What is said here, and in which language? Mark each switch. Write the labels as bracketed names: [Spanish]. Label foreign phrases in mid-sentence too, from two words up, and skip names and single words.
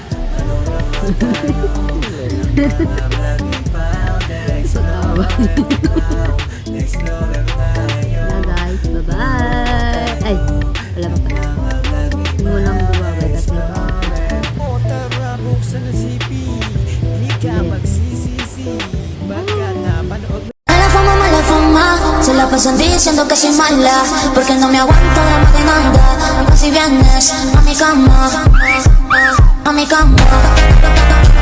[Filipino] Patawa. Na guys. Bye-bye. Ay. Wala pa pala. Hindi mo lang bumabay kasi O tara, buksan ang CP. Hindi ka magsisisi pagkat napanood mo. [Spanish] Mala fama, se la pasan diciendo que soy mala, porque no me aguanto la demanda. Vas y vienes a mi cama, a mi cama.